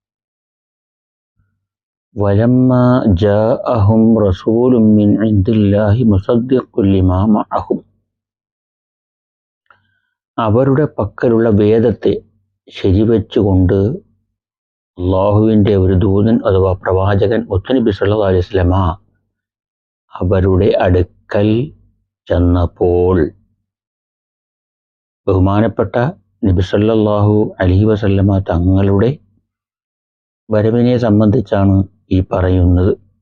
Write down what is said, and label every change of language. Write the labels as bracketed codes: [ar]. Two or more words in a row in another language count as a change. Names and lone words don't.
[ar] ولما جاءهم رسول من عند الله مصدق لما معهم. [ml] അവരുടെ പക്കലുള്ള വേദത്തെ ശരിവെച്ചുകൊണ്ട് അള്ളാഹുവിൻ്റെ ഒരു ദൂതൻ അഥവാ പ്രവാചകൻ മുത്തുനബി [ar] صلى الله عليه وسلم [ml] അവരുടെ അടുക്കൽ ചെന്നപ്പോൾ, ബഹുമാനപ്പെട്ട നബി [ar] صلى الله عليه وسلم [ml] തങ്ങളുടെ വരവിനെ സംബന്ധിച്ചാണ് ഈ പറയുന്നത്.